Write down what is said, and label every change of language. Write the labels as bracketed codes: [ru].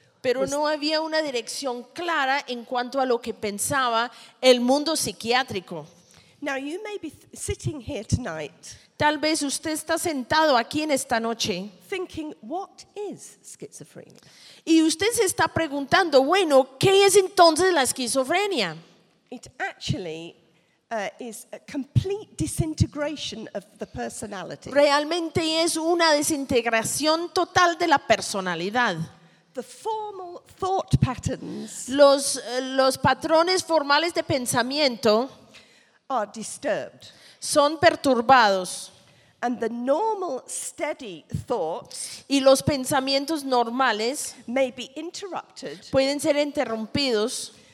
[es] Pero no había una dirección clara en cuanto a lo que pensaba el mundo psiquiátrico. [en] Now you may be sitting here tonight. [es] Tal vez usted está sentado aquí en esta noche. [en] Thinking, what is schizophrenia? [es] Y usted se está preguntando, bueno, ¿qué es entonces la esquizofrenia? [en] It actually is a complete disintegration of the personality. [es] Realmente es una desintegración total de la personalidad. [en] The formal thought patterns, [es] los patrones formales de pensamiento, [en] are disturbed. [es] Son perturbados. [en] And the normal steady thoughts, [es] y los pensamientos normales, [en] may be interrupted. [es] Pueden ser interrumpidos.